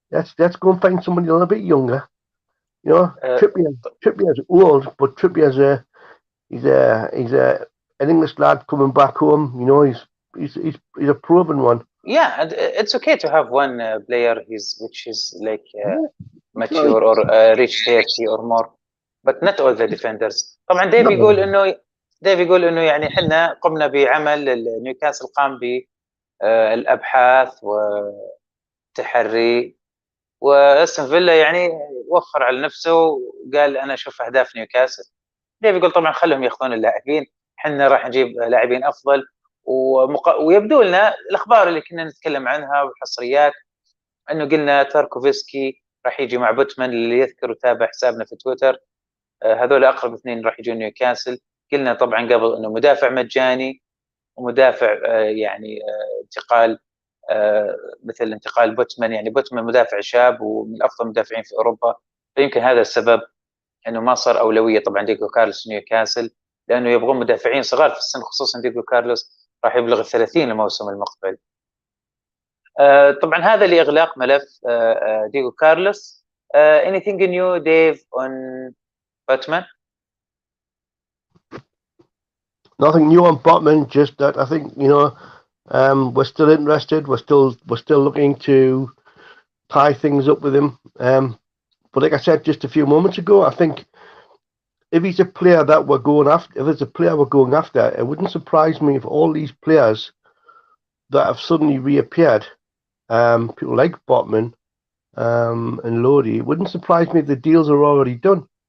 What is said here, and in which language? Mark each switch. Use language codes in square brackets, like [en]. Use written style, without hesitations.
[en] Let's go and find somebody a little bit younger. Trippier's old, but Trippier's he's an English lad coming back home. He's a proven one. Yeah, and it's okay to have one player which is like mature or reach 30 or more, but not all the defenders. [ar] طبعا ديف يقول انه يعني احنا قمنا بعمل نيوكاسل قام بالابحاث والتحري، واستون فيلا يعني وفر على نفسه وقال انا اشوف اهداف نيوكاسل. ديف يقول طبعا خلهم ياخذون اللاعبين، احنا راح نجيب لاعبين افضل. ويبدو لنا الاخبار اللي كنا نتكلم عنها والحصريات انه قلنا تاركوفسكي راح يجي مع بوتمان، اللي يذكر وتابع حسابنا في تويتر هذول اقرب اثنين راح يجون نيوكاسل. قلنا طبعا قبل انه مدافع مجاني ومدافع يعني انتقال مثل انتقال بوتمان. يعني بوتمان مدافع شاب ومن افضل المدافعين في اوروبا، فيمكن هذا السبب انه ما صار اولويه طبعا ديجو كارلوس نيوكاسل، لانه يبغون مدافعين صغار في السن، خصوصا ديجو كارلوس راح يبلغ 30 الموسم المقبل. طبعا هذا لاغلاق ملف ديجو كارلوس. [en] anything new Dave on Botman? Nothing new on Botman, just that I think we're still interested. We're still looking to tie things up with him. But like I said just a few moments ago, I think if he's a player that we're going after, if there's a player we're going after, it wouldn't surprise me if all these players that have suddenly reappeared, people like Botman and Lodi, it wouldn't surprise me if the deals are already done.